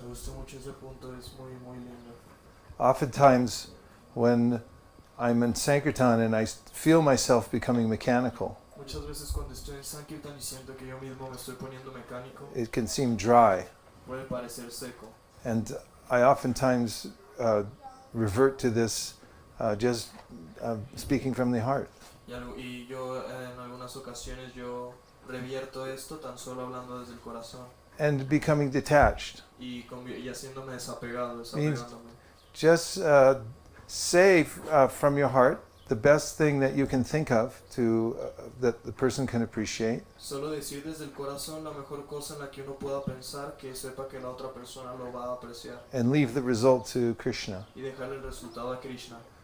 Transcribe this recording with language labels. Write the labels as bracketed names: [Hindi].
[Spanish] Me gusta mucho ese punto, es muy, muy lindo. [English] Oftentimes, when I'm in Sankirtan and I feel myself becoming mechanical, [Spanish] Muchas veces cuando estoy en Sankirtan y siento que yo mismo me estoy poniendo mecánico, [English] it can seem dry. [Spanish] puede parecer seco. [English] And I oftentimes revert to this just speaking from the heart. [Spanish] Y yo en algunas ocasiones yo revierto esto tan solo hablando desde el corazón [English] And becoming detached. [Spanish] y haciéndome desapegado, desapegándome. [English] Just say from your heart the best thing that you can think of to that the person can appreciate. [Spanish] Solo decir desde el corazón la mejor cosa en la que uno pueda pensar, que sepa que la otra persona lo va a apreciar, [English] And leave the result to Krishna. [Spanish] y dejarle el resultado a Krishna.